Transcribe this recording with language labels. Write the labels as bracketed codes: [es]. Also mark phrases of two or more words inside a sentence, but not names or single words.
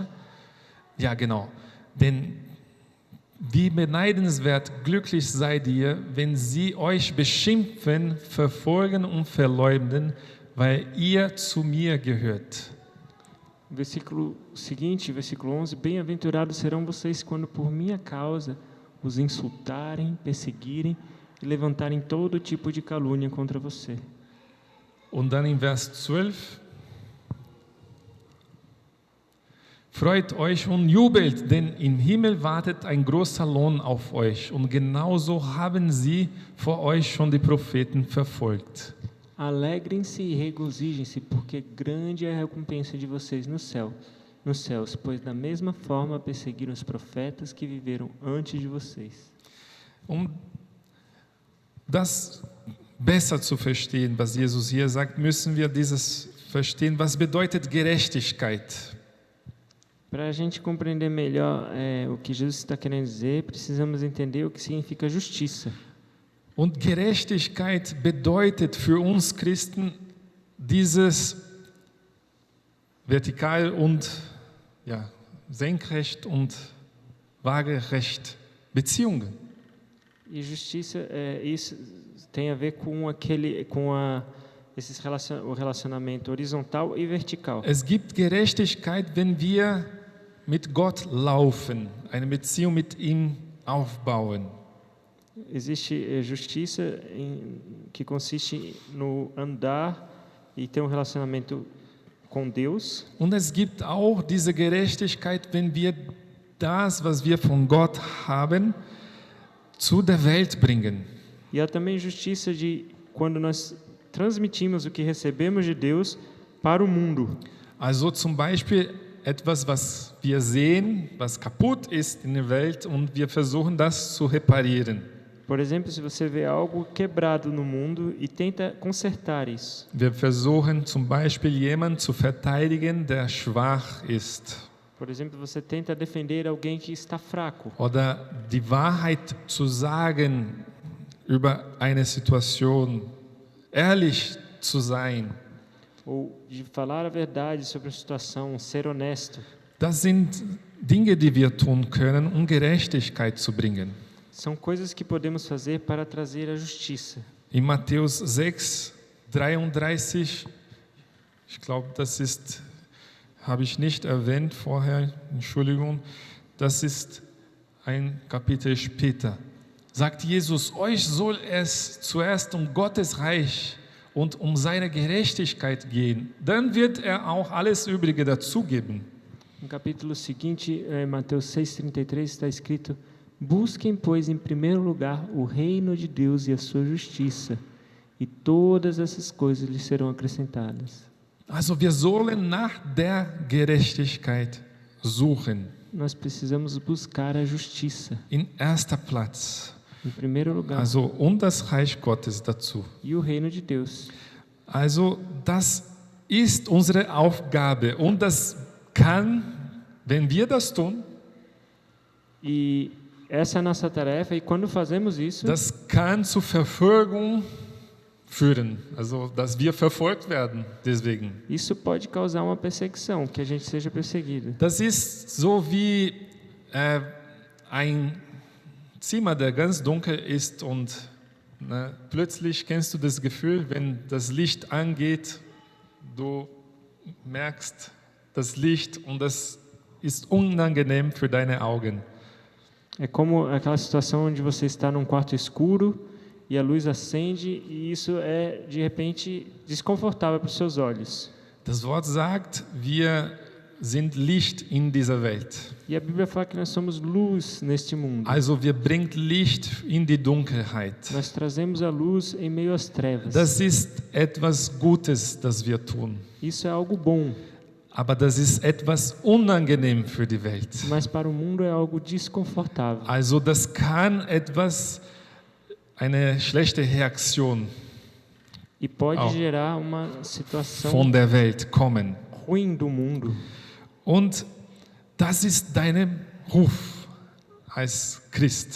[de] Ja, genau. Denn wie beneidenswert glücklich seid ihr, wenn sie euch beschimpfen, verfolgen und verleumden, weil ihr zu mir gehört. [pt] Versículo seguinte, versículo 11: bem-aventurados serão vocês quando por minha causa os insultarem, perseguirem e levantarem todo tipo de calúnia contra você. [de] Und dann in Vers 12: Freut euch und jubelt, denn im Himmel wartet ein großer Lohn auf euch. Und genauso haben sie vor euch schon die Propheten verfolgt. [pt] Alegrem-se e regozijem-se, porque grande é a recompensa de vocês nos céus, pois da mesma forma perseguiram os profetas que viveram antes de vocês. [de] Um das besser zu verstehen, was Jesus hier sagt, müssen wir dieses verstehen, was bedeutet Gerechtigkeit. [pt] Para a gente compreender melhor o que Jesus está querendo dizer, precisamos entender o que significa justiça. [de] Und Gerechtigkeit bedeutet für uns Christen dieses vertikal und senkrecht und waagerecht Beziehungen. [pt] E justiça, isso tem a ver com o relacionamento horizontal e vertical. [de] Es gibt Gerechtigkeit, wenn wir mit Gott laufen, eine Beziehung mit ihm aufbauen. [pt] Existe justiça que consiste no andar e ter relacionamento com Deus. [de] Und es gibt auch diese Gerechtigkeit, wenn wir das, was wir von Gott haben, zu der Welt bringen. [pt] E há também justiça de quando nós transmitimos o que recebemos de Deus para o mundo. [de] Also zum Beispiel etwas, was wir sehen, was kaputt ist in der Welt und wir versuchen das zu reparieren. [pt] Por exemplo, se você vê algo quebrado no mundo e tenta consertar isso. [de] Wir versuchen zum Beispiel jemanden zu verteidigen, der schwach ist. [pt] Por exemplo, você tenta defender alguém que está fraco. [de] Oder die Wahrheit zu sagen über eine Situation, ehrlich zu sein. [pt] Ou de falar a verdade sobre a situação, ser honesto. [de] Das sind Dinge, die wir tun können, um Gerechtigkeit zu bringen. [pt] São coisas que podemos fazer para trazer a justiça. [de] In Matthäus 6, 33, ich glaube, habe ich nicht erwähnt vorher, Entschuldigung, das ist ein Kapitel später. Sagt Jesus, euch soll es zuerst um Gottes Reich und um seine Gerechtigkeit gehen. Dann wird er auch alles Übrige dazugeben. [pt] No capítulo seguinte, Mateus 6,33, está escrito: busquem, pois, em primeiro lugar o reino de Deus e a sua justiça, e todas essas coisas lhes serão acrescentadas. [de] Also wir sollen nach der Gerechtigkeit suchen. [pt] Nós precisamos buscar a justiça. [de] In erster Platz. [pt] Em primeiro lugar. [de] Also und das Reich Gottes dazu. [pt] E o reino de Deus. [de] Also das ist unsere Aufgabe und das kann, wenn wir das tun, [pt] e essa é a nossa tarefa, e quando fazemos isso, [de] das kann zur Verfolgung führen, also dass wir verfolgt werden deswegen. [pt] Isso pode causar uma perseguição, que a gente seja perseguido. [de] Das ist so wie ein Zimmer, der ganz dunkel ist und plötzlich kennst du das Gefühl, wenn das Licht angeht, du merkst das Licht und das ist unangenehm für deine Augen. [pt] É como aquela situação onde você está num quarto escuro e a luz acende e isso é de repente desconfortável para os seus olhos. [de] Das Wort sagt, wir sind Licht in dieser Welt. [pt] E a Bíblia fala que nós somos luz neste mundo. [de] Also wir bringen Licht in die Dunkelheit. [pt] Nós trazemos a luz em meio às trevas. [de] Das ist etwas Gutes, das wir tun. [pt] Isso é algo bom. [de] Aber das ist etwas unangenehm für die Welt. [pt] Mas para o mundo é algo desconfortável. [de] Also das kann eine schlechte Reaktion [pt] E pode gerar uma situação [de] von der Welt kommen. [pt] ruim do mundo. [de] Und das ist dein Ruf als Christ.